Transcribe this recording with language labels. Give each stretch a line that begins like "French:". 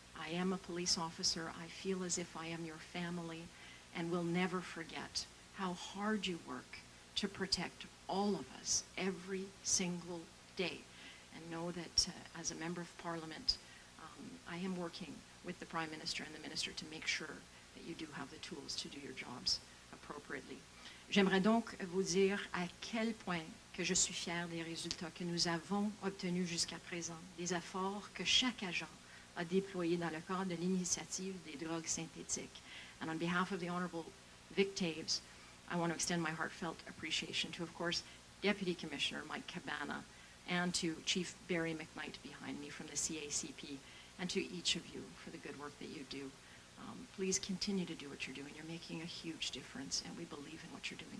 English: I am a police officer. I feel as if I am your family and will never forget how hard you work to protect all of us every single day. And know that as a member of Parliament, I am working with the Prime Minister and the Minister to make sure that you do have the tools to do your jobs appropriately.
French: J'aimerais donc vous dire à quel point que je suis fière des résultats que nous avons obtenus jusqu'à présent, des efforts que chaque agent a déployés dans le cadre de l'initiative des drogues synthétiques.
English: And on behalf of the Honourable Vic Taves, I want to extend my heartfelt appreciation to, of course, Deputy Commissioner Mike Cabana and to Chief Barry McKnight behind me from the CACP, and to each of you for the good work that you do. Please continue to do what you're doing. You're making a huge difference, and we believe in what you're doing.